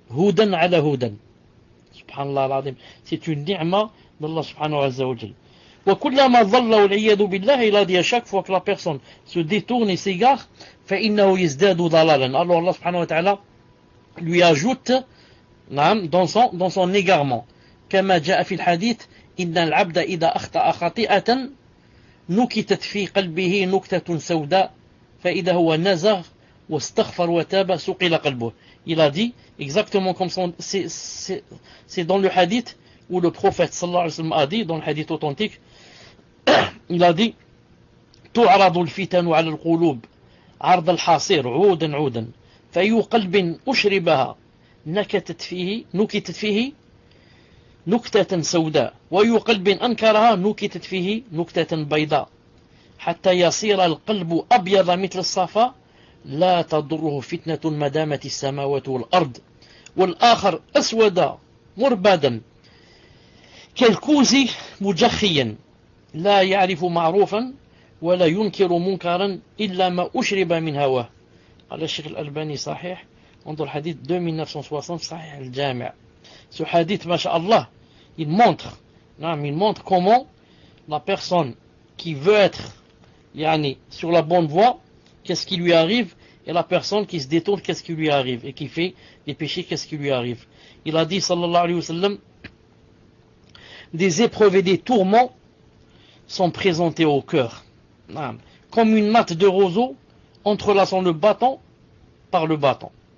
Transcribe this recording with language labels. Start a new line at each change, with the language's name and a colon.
Arabic: Hudan ala hudan.
French: Subhanallah al-azim. C'est une ni'ma d'Allah subhanahu wa ta'ala.
Arabic: وكلما ضل والعياذ بالله,
French: il a dit à chaque fois que la personne se détourne et s'égare,
Arabic: فإنه يزداد ضلالا.
French: Alors Allah subhanahu wa ta'ala lui ajoute dans son égarement.
Arabic: كما جاء في الحديث إن العبد إذا أخطأ خطيئة نكتت في قلبه نكتة سوداء فإذا هو نزغ واستغفر وتاب سقل قلبه.
French: Il a dit exactement comme c'est dans le hadith où le prophète sallallahu alayhi wa sallam a dit, dans le hadith authentique, il a dit
Arabic: تعرض الفتن على القلوب عرض الحصير عودا عودا فأي قلب أشربها نكتت فيه نكتة سوداء وأي قلب أنكرها نكتت فيه نكتة بيضاء حتى يصير القلب أبيض مثل الصفا لا تضره فتنة ما دامت السماوات والأرض والآخر أسود مربادا كالكوز مجخيا لا يعرف معروفا ولا ينكر منكرا إلا ما أشرب من هواه. قال الشيخ الألباني صحيح, انظر حديث 2960 صحيح الجامع.
French: Ce hadith, masha'Allah, il montre comment la personne qui veut être sur la bonne voie, qu'est-ce qui lui arrive, et la personne qui se détourne, qu'est-ce qui lui arrive, et qui fait des péchés, qu'est-ce qui lui arrive. Il a dit, sallallahu alayhi wa sallam, des épreuves et des tourments sont présentés au cœur, comme une natte de roseau entrelaçant le bâton par le bâton.